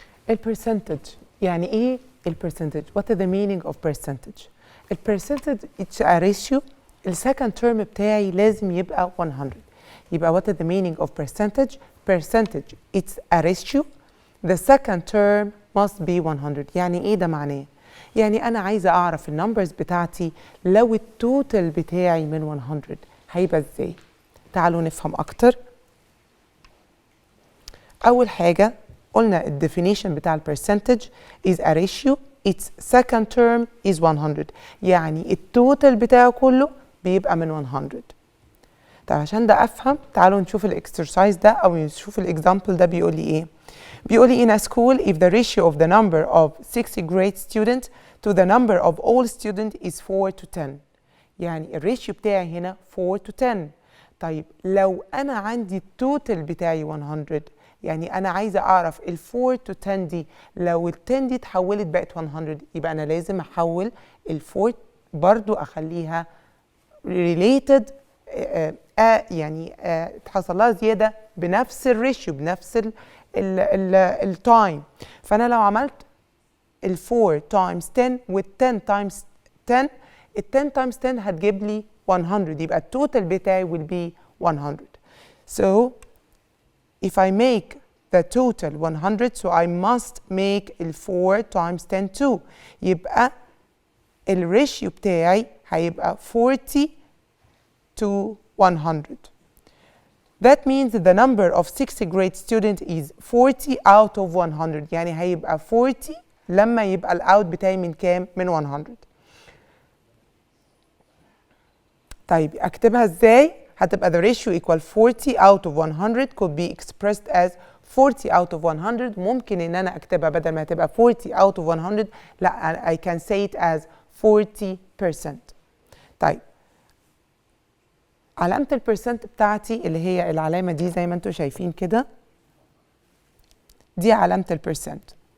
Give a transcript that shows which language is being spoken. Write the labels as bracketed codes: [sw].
[ar] البرسنتج يعني ايه البرسنتج؟ [en] What is the meaning of percentage؟ البرسنتج it's a ratio. [ar] السكند term بتاعي لازم يبقى 100. [en] يبقى what is the meaning of percentage؟ Percentage it's a ratio. The second term must be 100. [ar] يعني ايه ده معناه؟ يعني انا عايزه اعرف النمبرز بتاعتي لو التوتال بتاعي من 100 هيبقى ازاي؟ تعالوا نفهم اكتر. اول حاجه قلنا الديفينيشن بتاع البرسنتج [en] is a ratio. its second term is 100. [ar] يعني التوتال بتاعه كله بيبقى من 100. طيب عشان ده افهم تعالوا نشوف الاكسرسايز ده او نشوف الاكزامبل ده بيقول لي ايه. بيقول لي [en] in a school if the ratio of the number of 60 grade students to the number of all students is 4 to 10. [ar] يعني الريشيو بتاعي هنا 4 to 10. طيب لو انا عندي التوتال بتاعي 100 يعني أنا عايزة أعرف ال 4 to 10 دي لو ال 10 دي اتحولت بقت 100 يبقى أنا لازم أحول ال 4 برضو أخليها related يعني تحصل لها زيادة بنفس الريشيو بنفس التايم. فأنا لو عملت ال 4 times 10 وال 10 times 10 ال 10 times 10 هتجيب لي 100 يبقى التوتال بتاعي [en] will be 100. So if I make the total 100, so I must make ال 4 times 10 2. [ar] يبقى الريشيو بتاعي هيبقى 40 to 100. [en] That means the number of 60 grade student is 40 out of 100. [ar] يعني هيبقى 40 لما يبقى الأوت بتاعي من كام؟ من 100. طيب أكتبها إزاي؟ هتبقى [en] the ratio equal 40 out of 100 could be expressed as 40 out of 100. [ar] ممكن ان انا اكتبها بدل ما تبقى 40 out of 100 لا [en] I can say it as 40%. [ar] طيب علامة البرسنت بتاعتي اللي هي العلامة دي زي ما انتم شايفين كده دي علامة البرسنت.